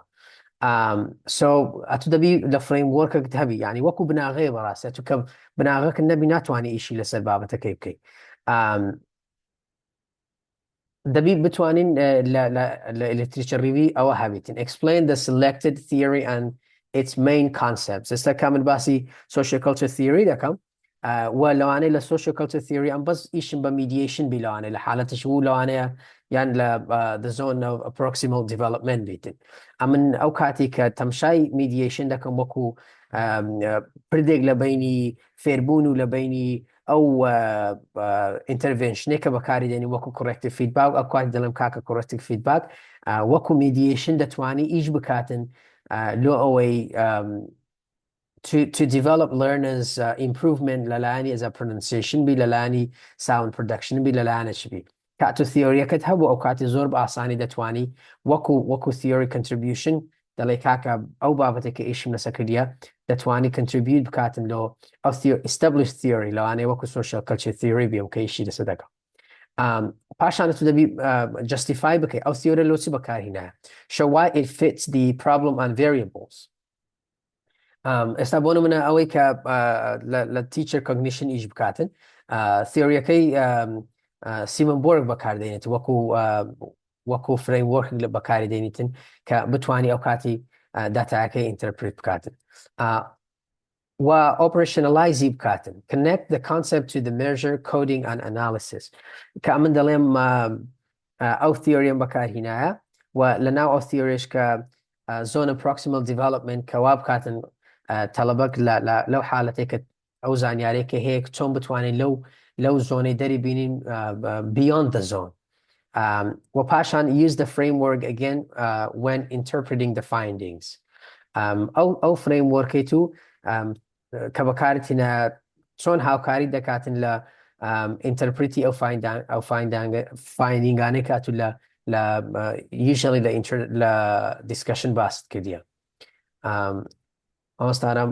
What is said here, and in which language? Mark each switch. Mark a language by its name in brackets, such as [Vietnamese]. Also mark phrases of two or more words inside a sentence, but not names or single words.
[Central Kurdish] سو ئەتو دەبی لە فریم وەرکت هەبی، ینی وەکو بناغەیە بەڕاستە تو کە بناغەکە نەبی ناتوانانی ئیشی لەسەر بابەتەکەی بکەیت. دەبی بتوانین لە [English] literature review [Central Kurdish] ئەوە هەبیتن [English] explain the selected theory and its main concepts. [Central Kurdish] ئێستا کا من باسی [English] social culture theory [Central Kurdish] دەکەم و لەوانەیە لە [English] social culture theory [Central Kurdish] ئەم بەس ئیشم بە mediation بی لەوانەیە لە حالەتش و لەوانەیە یان لە [English] the zone of proximal development [Central Kurdish] بیتن. ئەمن ئەو کاتی کە تەمشای mediation دەکەم وەکو پردێک لە بینی فێربوون و لە بینی ئەو ئینتەرڤێنشنێک کە بەکاری دێنی وەکو [English] corrective feedback، [Central Kurdish] ئەو کاتی دەڵێم کاکە [English] corrective feedback [Central Kurdish] وەکو mediation دەتوانی ئیش بکاتن لۆ ئەوەی [English] to develop learners improvement [Central Kurdish] لەلایەنی [English] as a pronunciation [Central Kurdish] بی لەلایەنی [English] sound production [Central Kurdish] بی لەلایەنە چ بی کاتو theoryەکەت هەبوو ئەو کاتی زۆر بە ئاسانی دەتوانی وەکو [English] theory contribution [Central Kurdish] دەڵێ کاکە ئەو بابەتێککە ئیشم لەسەکردە دەتوانی contribute بکاتن لۆ ئەو [English] established theory [Central Kurdish] لەوانەیە وەکو [English] social culture theory [Central Kurdish] بێ و کە ئیشی لەسەر دەکەم. پاشان تو دەبی justify بکەی ئەو theory لۆ چی بەکارهێنایە. [English] show why it fits the problem and variables. [Central Kurdish] ئێستا بۆ نمونە ئەوەی کە لە [English] teacher cognition [Central Kurdish] ئیش بکاتن theoryەکەی سیمن بۆرگ بەکاردێنێت وەکو framework لە بەکاری دێنیتن کە بتوانی ئەو کاتی داتایەکەی interpret بکاتن و operationalize بکاتن [English] connect the concept to the measure coding and analysis [Central Kurdish] کە من دەڵێم ئەو theory بەکارهێنایە و لەناو ئەو theoryش کە [English] zone of proximal development [Central Kurdish] کەوا بکاتن تەلەبەک لەو حالەتێک کە ئەو زانیارێکە هەیە چۆن بتوانین لەو زۆنەی دەری بینین [English] beyond the zone. [Central Kurdish] و پاشان [English] use the framework again when interpreting the findings. [Central Kurdish] ئەو frameworkی تو کە بەکارتینە چۆن هاوکاری دەکاتن لە interpreتی ئەو findingانەی کاتو لە usually لە discussion باست کردیە. ئەوەستارم